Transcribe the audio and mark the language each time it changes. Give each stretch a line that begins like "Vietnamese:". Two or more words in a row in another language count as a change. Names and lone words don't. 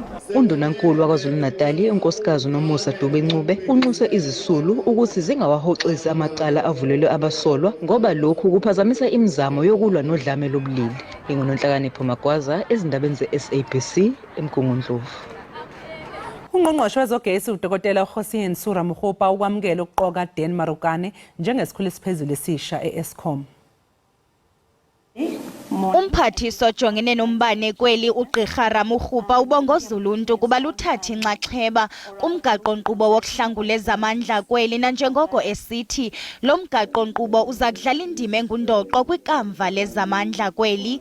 Zulu: Undunankulu waKwaZulu-Natal unkosikazi uNomusa Dube-Ncube unxuse izisulu ukuthi zingawahoxisi amacala avulelwe abasolwa ngoba lokhu kuphazamisa imizamo yokulwa nodlame lobulili. Ingunonhlakanipho Magwaza, ezindabeni ze-SABC eMgungundlovu. Ungqongqoshe wezogesi uDokotela uHosien Sura Mukgopa ukwamukela ukuqoka Dan Marokane njengesikhulu esiphezulu esisha e-Eskom.
Xhosa: Umphathiswa ojongene nombane kweli uGqirha Ramokgopa ubongoza uluntu kuba luthatha inxaxheba kumgaqo-nkqubo wokuhlangula ezamandla kweli, nanjengoko esithi lo mgaqo-nkqubo uza kudlala indima engundoqo kwikamva lezamandla kweli.